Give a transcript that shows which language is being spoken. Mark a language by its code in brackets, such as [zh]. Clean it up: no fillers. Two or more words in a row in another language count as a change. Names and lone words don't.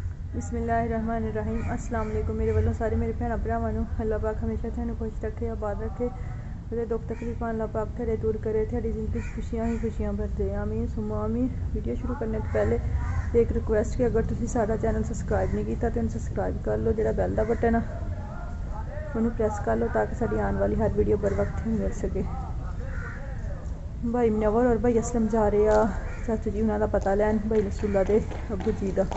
[ar] بسم اللہ الرحمن الرحیم السلام علیکم. [pa] ਮੇਰੇ ਵਾਲੋਂ ਸਾਰੇ ਮੇਰੇ ਭੈਣ ਭਰਾਵਾਂ ਨੂੰ ਅੱਲ੍ਹਾ ਪਾਕ ਹਮੇਸ਼ਾ ਤੁਹਾਨੂੰ ਖ਼ੁਸ਼ ਰੱਖੇ, ਆਬਾਦ ਰੱਖੇ। ਤੇ ਦੁੱਖ ਤਕਲੀਫ਼ਾਂ ਅੱਲ੍ਹਾ ਪਾਕ ਤੇਰੇ ਦੂਰ ਕਰੇ, ਤੇਰੀ ਜ਼ਿੰਦਗੀ ਖ਼ੁਸ਼ੀਆਂ ਹੀ ਖ਼ੁਸ਼ੀਆਂ ਭਰ ਦੇ। [ar] آمین ثم آمین. [pa] ਵੀਡੀਓ ਸ਼ੁਰੂ ਕਰਨੇ ਤੋ ਪਹਿਲੇ ਏਕ ਰਿਕੁਐਸਟ ਕਿ ਅਗਰ ਤੁਸੀਂ ਸਾਡਾ ਚੈਨਲ ਸਬਸਕ੍ਰਾਈਬ ਨਹੀਂ ਕੀਤਾ ਤੋ ਸਬਸਕ੍ਰਾਈਬ ਕਰ ਲੋ, ਜਿਹੜਾ ਬੈੱਲ ਦਾ ਬਟਨ ਆ ਉਨ੍ਹੋਂ ਨੇ ਪ੍ਰੈੱਸ ਕਰ ਲੋ ਤਾਕਿ ਸਾਡੀ ਆਨੇ ਵਾਲੀ ਹਰ ਵੀਡੀਓ ਬਰ ਵਕਤ ਹੀ ਮਿਲ ਸਕੇ। ਭਾਈ ਮਨਵਰ ਔਰ ਭਾਈ ਅਸਲਮ ਜਾ ਰਹੇ ਆ ਚਾਚੂ ਜੀ ਉਨ੍ਹੋਂ ਨੇ ਪਤਾ ਲੈਣ, ਭਾਈ ਰਸੂਲਾ ਦੇ ਅੱਬੂ ਜੀ ਕਾ।